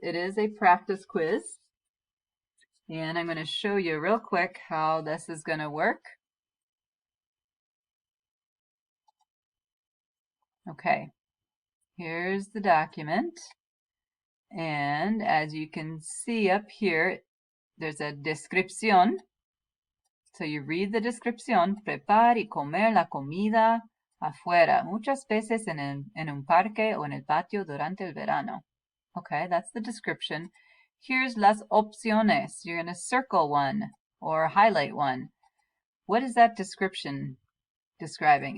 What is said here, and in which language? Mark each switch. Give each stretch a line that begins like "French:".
English: It is a practice quiz, and I'm going to show you real quick how this is going to work. Okay, here's the document, and as you can see up here, there's a descripción. So you read the descripción.
Spanish: Prepara y comer la comida afuera, muchas veces en un parque o en el patio durante el verano.
English: Okay, that's the description. Here's
Spanish: las opciones.
English: You're going to circle one or highlight one. What is that description describing?